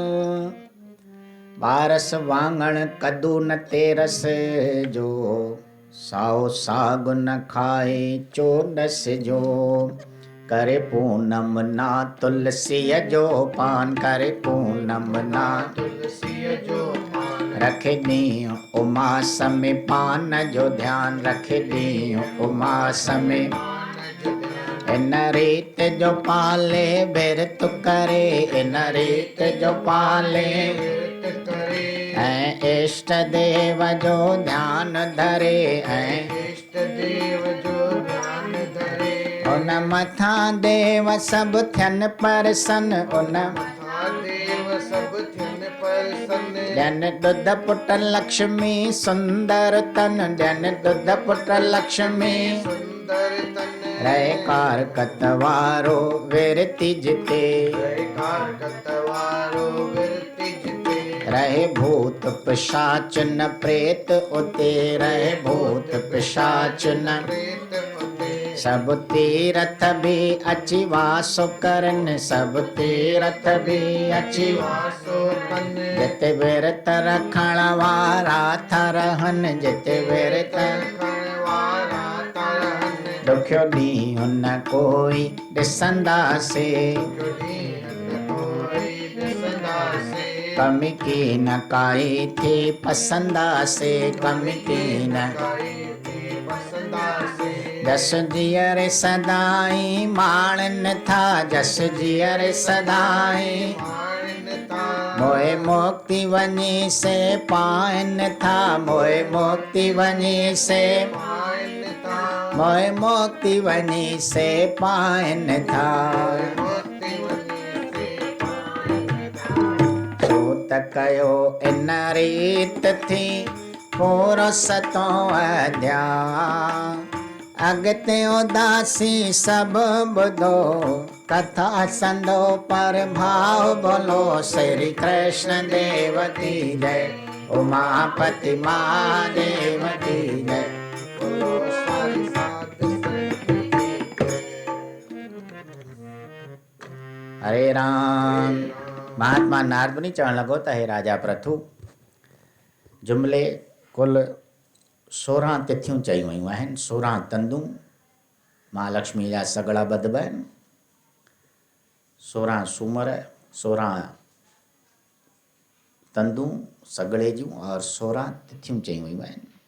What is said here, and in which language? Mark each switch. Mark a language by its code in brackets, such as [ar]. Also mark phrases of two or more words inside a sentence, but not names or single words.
[sd] 12 वांगण कद्दू न तेरस जो, साओ साग न खाए 14 जो। करे पूनम ना तुलसीअ जो पान, करे पूनम ना तुलसीअ जो पान। रखे ॾींहुं उमास में पान जो ध्यान, रखे ॾींहुं उमास में। इन रीत जो पाले बिरत करे, इन रीत जो पाले ऐं इष्ट देव जो ध्यान धरे, ऐं इष्ट देव जो ध्यान धरे। उन मथा देव सब थियन परसन, उन मथा देव सब थियन परसन। ॾियन ॾुध पुट लक्ष्मी सुंदर तन, ॾियन ॾुध पुट लक्ष्मी सुंदर तन। रहे कार कतवारो विरति जिते, रहे कार कतवारो विरति जिते। रहे भूत पिशाच न प्रेत उते, रहे भूत पिशाच न प्रेत उते। सब तीरथ भी अची वासो करन, सब तीरथ भी अची वासो करन। जिते विरत रखण वारा था रहन, जिते विरत रखण वारा था रहन। ॾुखियो ॾींहुं न कोई ॾिसंदासे, कमी की न काई थी पसंदासे, कमी की न जस जीअरे सदाई माणन था, जस जीअरे सदाई मोए मुक्ति वञी से पाइन था, मोए मुक्ति वञी से, मोए मुक्ति वञी से पाइन था। कयो इन रीत थी पूरो सतो अध्याय। अॻिते उदासी सभु ॿुधो, कथा संदो पर भाव बोलो। [hi] श्री कृष्ण देव की जय, उमापति महादेव की जय। हरे राम। [sd] महात्मा नारद मुनि चवण लॻो त हे राजा प्रथु, जुमिले कुल 16 तिथियूं चई वयूं आहिनि। 16 तंदूं महालक्ष्मी जा सॻड़ा ॿधबा आहिनि, 16 सूमर, 16 तंदूं सॻड़े जूं और 16 तिथियूं चई वयूं आहिनि।